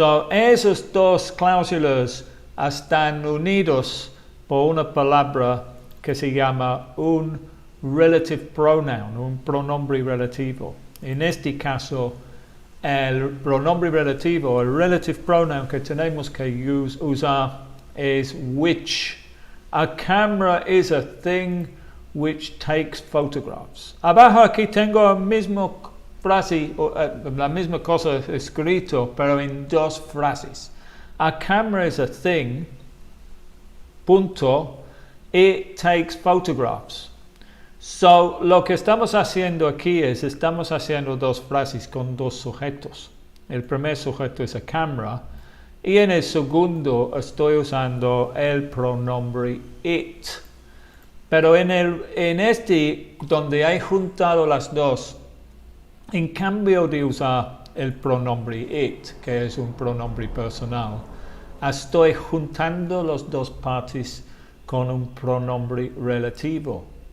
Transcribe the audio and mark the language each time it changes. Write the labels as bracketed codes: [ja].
[es] Esas dos cláusulas están unidos por una palabra que se llama un relative pronoun, un pronombre relativo. En este caso, el pronombre relativo, el relative pronoun que tenemos que usar es which. [en] A camera is a thing which takes photographs. [es] Abajo aquí tengo la misma frase, la misma cosa escrito, pero en dos frases. [en] A camera is a thing, punto, it takes photographs. [es] Lo que estamos haciendo aquí es, estamos haciendo dos frases con dos sujetos. El primer sujeto es a camera y en el segundo estoy usando el pronombre it. Pero en este, donde he juntado las dos, en cambio de usar el pronombre it, que es un pronombre personal, estoy juntando las dos partes con un pronombre relativo.